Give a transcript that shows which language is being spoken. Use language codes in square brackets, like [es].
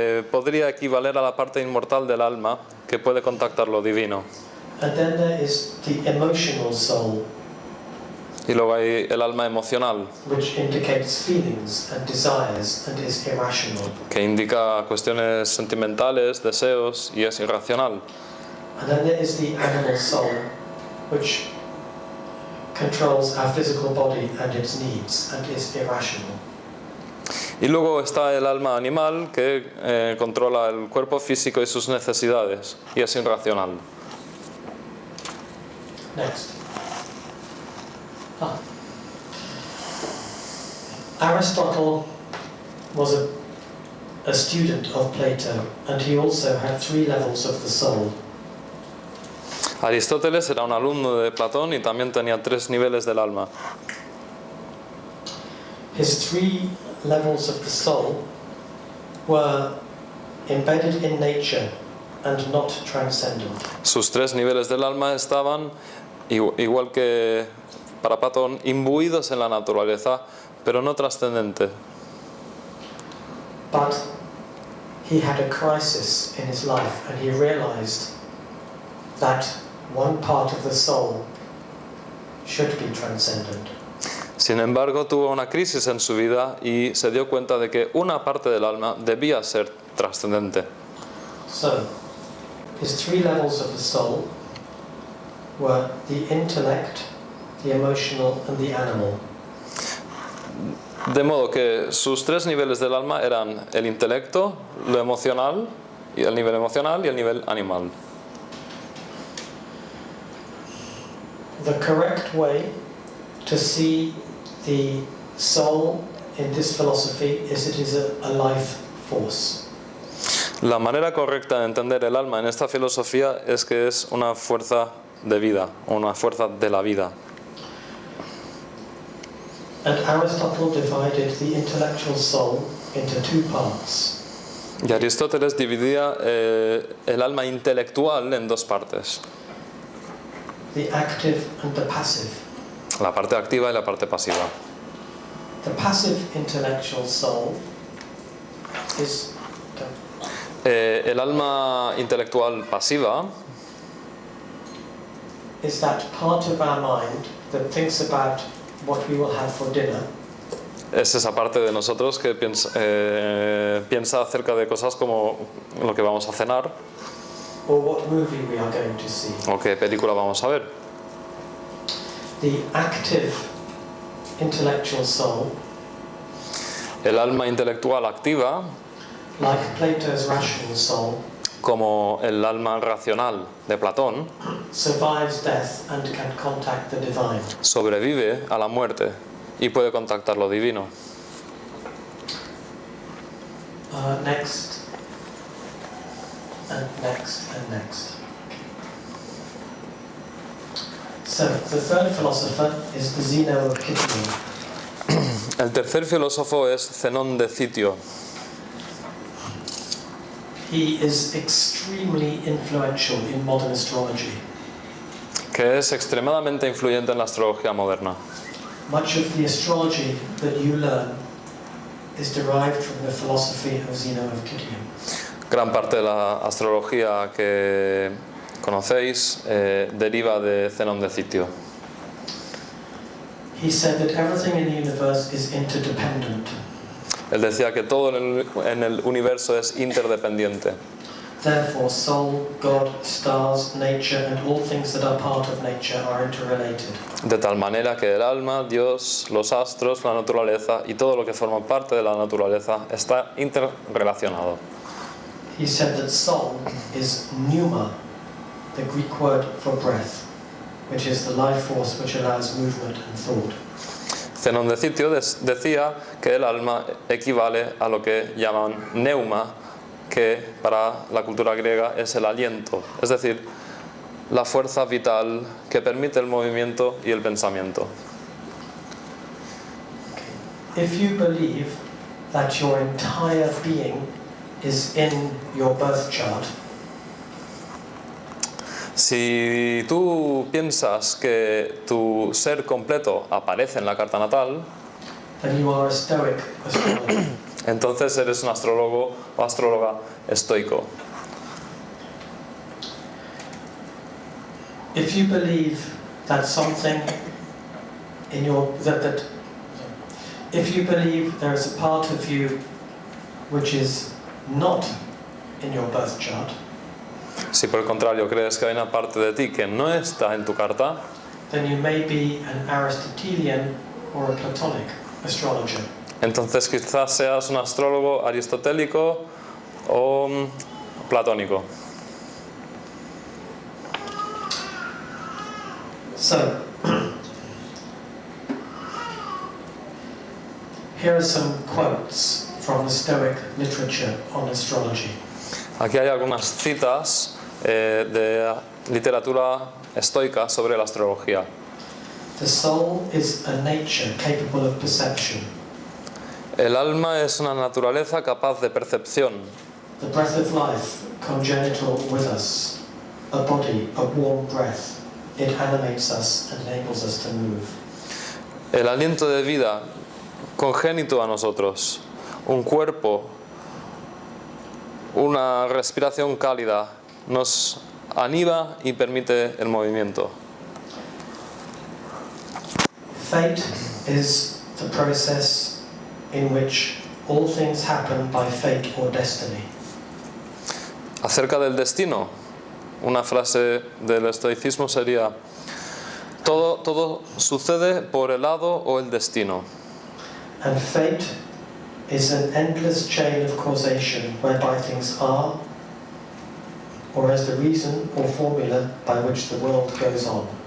[es] Podría equivaler a la parte inmortal del alma, que puede contactar lo divino. [en] And then there is the emotional soul, [es] Y luego hay el alma emocional, [en] which indicates feelings and desires and is irrational. [es] que indica cuestiones sentimentales, deseos y es irracional. [en] And then there is the animal soul, which controls our physical body and its needs and is irrational. [es] Y luego está el alma animal, que controla el cuerpo físico y sus necesidades y es irracional. [en] Next. Aristotle was a student of Plato, and he also had 3 levels of the soul. [es] Aristóteles era un alumno de Platón y también tenía 3 niveles del alma. [en] His 3 levels of the soul were embedded in nature and not transcendent. [es] Sus 3 niveles del alma estaban, igual que para Platón, imbuidos en la naturaleza, pero no trascendente. [en] But he had a crisis in his life, and he realized that one part of the soul should be transcendent. [es] Sin embargo, tuvo una crisis en su vida y se dio cuenta de que una parte del alma debía ser trascendente. [en] So, his three levels of the soul were the intellect, the emotional, and the animal. [es] De modo que sus tres niveles del alma eran el intelecto, lo emocional, y el nivel emocional y el nivel animal. [en] The correct way to see the soul in this philosophy is it is a life force. [es] La manera correcta de entender el alma en esta filosofía es que es una fuerza de vida, una fuerza de la vida. [en] And Aristotle divided the intellectual soul into two parts. [es] Y Aristóteles dividía el alma intelectual en dos partes, [en] The active and the passive. [es] la parte activa y la parte pasiva. [en] The passive intellectual soul is [es] El alma intelectual pasiva [en] that part of our mind that thinks about what we will have for dinner, [es] es esa parte de nosotros que piensa acerca de cosas como lo que vamos a cenar [en] or what movie we are going to see. [es] o qué película vamos a ver. [en] The active intellectual soul, [es] El alma intelectual activa, [en] like Plato's rational soul, [es] como el alma racional de Platón, [en] survives death and can contact the divine. [es] sobrevive a la muerte y puede contactar lo divino. [en] Next, and next, and next. So, the third philosopher is Zeno of Citium. [es] El tercer filósofo es Zenón de Citio. [en] He is extremely influential in modern astrology. [es] Que es extremadamente influyente en la astrología moderna. [en] Much of the astrology that you learn is derived from the philosophy of Zeno of Citium. [es] Gran parte de la astrología que conocéis deriva de Zenón de Citio. [en] He said that everything in the universe is interdependent. [es] Él decía que todo en el universo es interdependiente. [en] Therefore, soul, God, stars, nature, and all things that are part of nature are interrelated. [es] De tal manera que el alma, Dios, los astros, la naturaleza y todo lo que forma parte de la naturaleza está interrelacionado. [en] He said that soul is pneuma, the Greek word for breath, which is the life force which allows movement and thought. [es] Zenón de Citio decía que el alma equivale a lo que llaman neuma, que para la cultura griega es el aliento, es decir, la fuerza vital que permite el movimiento y el pensamiento. [en] If you believe that your entire being is in your birth chart, [es] Si tú piensas que tu ser completo aparece en la carta natal, [en] then you are a Stoic astrologer. [es] entonces eres un astrólogo o astróloga estoico. [en] If you believe that something in your if you believe there is a part of you which is not in your birth chart, [es] Si por el contrario crees que hay una parte de ti que no está en tu carta, [en] then you may be an Aristotelian or a Platonic astrologer. [es] entonces quizás seas un astrólogo aristotélico o platónico. [en] So, here are some quotes from the Stoic literature on astrology. [es] Aquí hay algunas citas de literatura estoica sobre la astrología. [en] The soul is a nature capable of perception. [es] El alma es una naturaleza capaz de percepción. [en] The breath of life, congenital with us, a body, a warm breath. It animates us and enables us to move. [es] El aliento de vida congénito a nosotros, un cuerpo una respiración cálida, nos anima y permite el movimiento. [en] Fate is the process in which all things happen by fate or destiny. [es] Acerca del destino, una frase del estoicismo sería: todo sucede por el hado o el destino. [en] And fate is an endless chain of causation whereby things are, or as the reason or formula by which the world goes on.